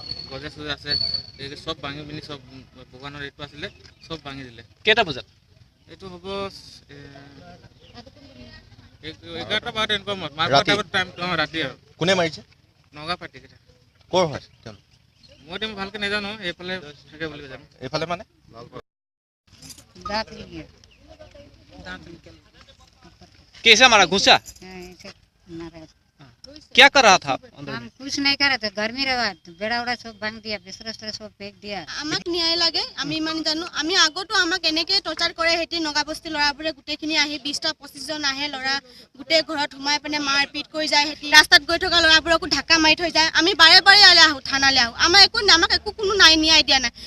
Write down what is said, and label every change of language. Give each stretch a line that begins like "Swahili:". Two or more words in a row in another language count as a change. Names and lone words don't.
Assamese: গজে চজে আছে এই সব ভাঙি পিনি সব দোকানৰ এইটো আছিলে সব ভাঙি দিলে। কেইটা বজাত? এইটো হ'ব 11টা বজাত এনেকুৱা মাৰ টাইম ৰাতি আৰু। কোনে মাৰিছে? নগা পাৰ্টি কেইটা। ক'ৰ হয় তেওঁলোক? মই এতিয়া ভালকে নাজানো, এইফালে থাকে বুলি জানো। এইফালে মানে
Hindi: कैसे मारा? घुसा? क्या कर रहा था अंदर? हम कुछ नहीं कर रहे थे, गर्मी रहा बेड़ा उड़ा सब भांग दिया, बिस्तर उस्तर सब फेंक दिया।
Assamese: আমাক ন্যায় লাগে, আমি ইমান জানো। আমি আগতো আমাক এনেকৈ টৰ্চাৰ কৰে। হেতি নগাবস্তি ল'ৰাবোৰে গোটেইখিনি আহি 20টা 25 জন আহে ল'ৰা, গোটেই ঘৰত সোমাই পিনে মাৰপিট কৰি যায়। হেতি ৰাস্তাত গৈ থকা ল'ৰাবোৰকো ঢাকা মাৰি থৈ যায়। আমি বাৰে বাৰে ইয়ালৈ আহোঁ, থানালৈ আহোঁ। আমাক একো কোনো ন্যায় দিয়া নাই।